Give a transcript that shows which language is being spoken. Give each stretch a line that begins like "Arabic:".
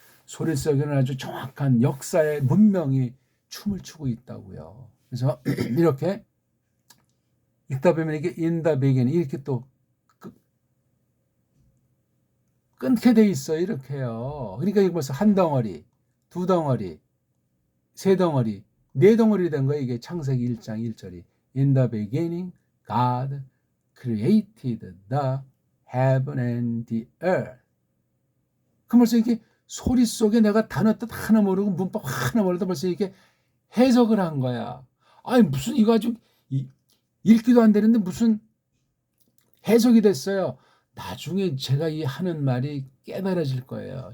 Korean: 소리 속에는 아주 정확한 역사의 문명이 춤을 추고 있다고요. 그래서 이렇게 읽다 보면 이게
English: in the beginning
Korean: 이렇게 또 끊게 돼 있어요. 이렇게요. 그러니까 이게 벌써 한 덩어리, 두 덩어리, 세 덩어리, 네 덩어리 된 거예요. 이게 창세기 1장 1절이
English: In the beginning God created the heaven and the earth.
Korean: 그럼 벌써 이게 소리 속에 내가 단어 뜻 하나 모르고 문법 하나 모르다 벌써 이게 해석을 한 거야. 아니 무슨 이거 아주 읽기도 안 되는데 무슨 해석이 됐어요. 나중에 제가 이 하는 말이 깨달아질 거예요.